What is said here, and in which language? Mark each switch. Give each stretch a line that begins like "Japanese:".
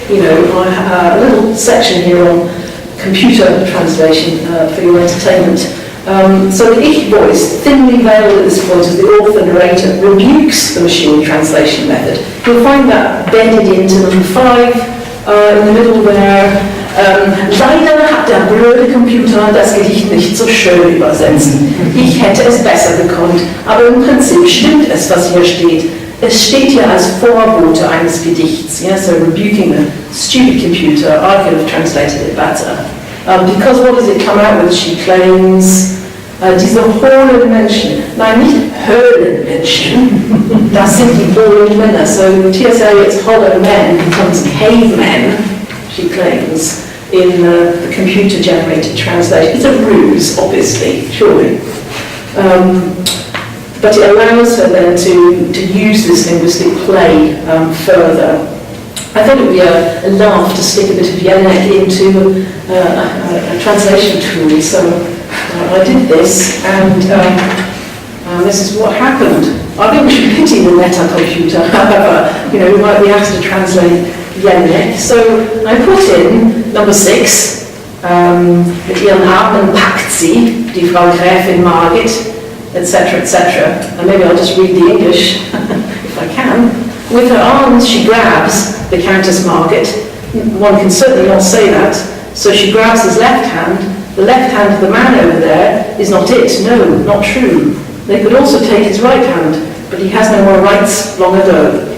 English: I have a little section here on computer translation for your entertainment. So the ich voice, thinly veiled at this point as the author narrator, rebukes the machine translation method. You'll find that bedded into number 5 in the middle there.
German: Leider hat der blöde Computer das Gedicht nicht so schön übersetzt. Ich hätte es besser gekonnt, aber im Prinzip stimmt es, was hier steht. Es steht hier als Vorbote eines Gedichts.
English: Yeah, so rebuking the stupid computer, I could have translated it better. Because what does it come out with? She claims
German: diese hohlen Menschen, nein, nicht Höhlenmenschen, das sind die hohlen Männer.
English: So T.S. Eliot's hollow men becomes cavemen, she claims, in the computer-generated translation. It's a ruse, obviously, surely. But it allows her then to use this linguistic play further. I thought it would be a laugh to stick a bit of Jelinek into a translation tool, so I did this, and This is what happened. I think we should pity the meta-computer, however, we might be asked to translate Jelinek. So I put in number 6,
German: mit ihren Armen packt sie, die Frau Gräfin Margit,
English: etc., etc. And maybe I'll just read the English, if I can. With her arms she grabs the Countess Margit. One can certainly not say that. So she grabs his left hand. The left hand of the man over there is not it. No, not true. They could also take his right hand, but he has no more rights long ago.